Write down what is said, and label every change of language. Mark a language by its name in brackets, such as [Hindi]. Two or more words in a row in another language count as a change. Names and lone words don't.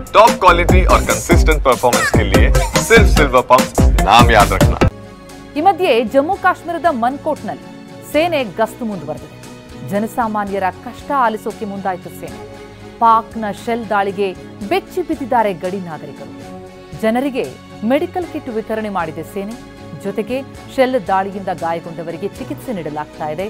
[English] Top quality [Hindi] और [English] consistent performance [Hindi] के लिए सिर्फ सिल्वर पंप नाम याद रखना। [Kannada] ಈ ಮಧ್ಯೆ ಜಮ್ಮು ಕಾಶ್ಮೀರದ ಮನ್ಕೋಟ್ನಲ್ಲಿ ಸೇನೆ ಗಸ್ತು ಮುಂದುವರೆದಿದೆ. ಜನಸಾಮಾನ್ಯರ ಕಷ್ಟ ಆಲಿಸೋಕೆ ಮುಂದಾಯಿತು ಸೇನೆ. ಪಾಕ್ನ ಶೆಲ್ ದಾಳಿಗೆ ಬೆಚ್ಚಿ ಬಿದ್ದಿದ್ದಾರೆ ಗಡಿ ನಾಗರಿಕರು. ಜನರಿಗೆ [English] medical kit [Kannada] ವಿತರಣೆ ಮಾಡಿದೆ ಸೇನೆ. ಜೊತೆಗೆ ಶೆಲ್ ದಾಳಿಯಿಂದ ಗಾಯಗೊಂಡವರಿಗೆ ಚಿಕಿತ್ಸೆ ನೀಡಲಾಗ್ತಾ ಇದೆ.